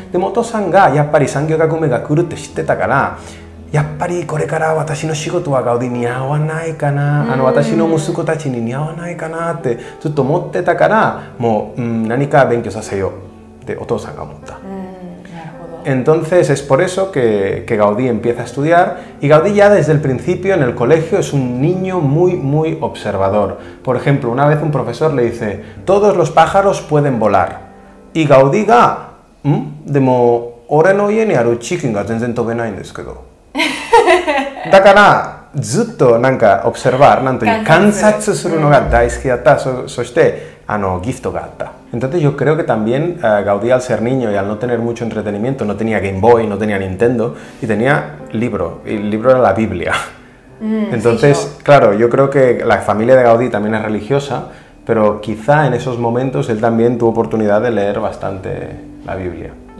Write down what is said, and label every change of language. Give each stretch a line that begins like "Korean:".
Japanese: でもお父さんがやっぱり産業革命が来るって知ってたから、やっぱりこれから私の仕事はガウディに合わないかな、私の息子たちに似合わないかなってずっと思ってたから、もう、何か勉強させようってお父さんが思った。
Spanish: Entonces es por eso que Gaudí empieza a estudiar, y Gaudí ya desde el principio en el colegio es un niño muy observador. Por ejemplo, una vez un profesor le dice, todos los pájaros pueden volar.
Japanese: Y Gaudí ga, demo, ore no ie ni aru chicken ga zenzen tobenaiんですけど。だからずっとなんか observar なんという観察するのが大好きだった。そしてgiftがあった。
Spanish: Entonces yo creo que también Gaudí al ser niño y al no tener mucho entretenimiento, no tenía Game Boy, no tenía Nintendo y tenía libro, y el libro era la Biblia. Entonces, claro, yo creo que la familia de Gaudí también es religiosa, pero quizá en esos momentos él también tuvo oportunidad de leer bastante la Biblia.